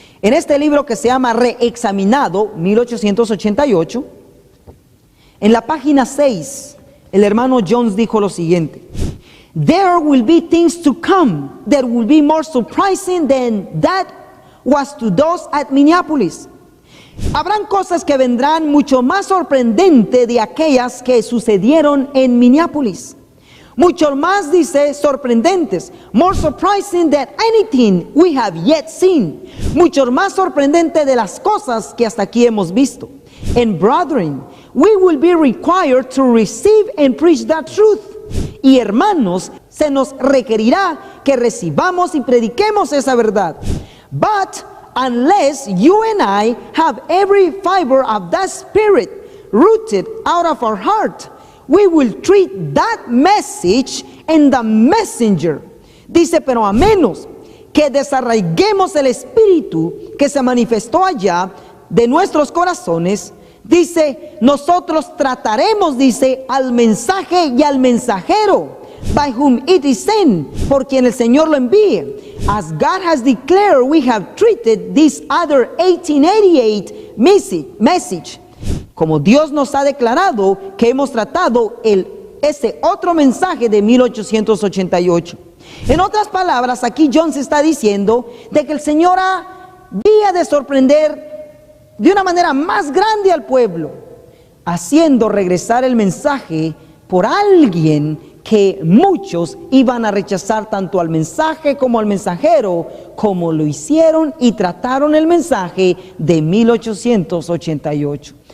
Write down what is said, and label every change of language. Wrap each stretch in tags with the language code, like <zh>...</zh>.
<es>En este libro que se llama Reexaminado, 1888, en la página 6, el hermano Jones dijo lo siguiente:</es> <en>There will be things to come that will be more surprising than that was to those at Minneapolis.</en> <es>Habrán cosas que vendrán mucho más sorprendentes de aquellas que sucedieron en Minneapolis. Mucho más, dice, sorprendentes.</es> <en>More surprising than anything we have yet seen.</en> <es>Mucho más sorprendente de las cosas que hasta aquí hemos visto.</es> <en>And brethren, we will be required to receive and preach that truth.</en> <es>Y hermanos, se nos requerirá que recibamos y prediquemos esa verdad.</es> <en>But unless you and I have every fiber of that spirit rooted out of our heart, we will treat that message and the messenger.</en> <es>Dice, pero a menos que desarraiguemos el espíritu que se manifestó allá de nuestros corazones, dice, nosotros trataremos, dice, al mensaje y al mensajero,</es> <en>by whom it is sent,</en> <es>por quien el Señor lo envíe.</es> <en>As God has declared, we have treated this other 1888 message.</en> <es>Como Dios nos ha declarado que hemos tratado ese otro mensaje de 1888. En otras palabras, aquí John se está diciendo de que el Señor había de sorprender de una manera más grande al pueblo, haciendo regresar el mensaje por alguien que muchos iban a rechazar tanto al mensaje como al mensajero, como lo hicieron y trataron el mensaje de 1888.</es>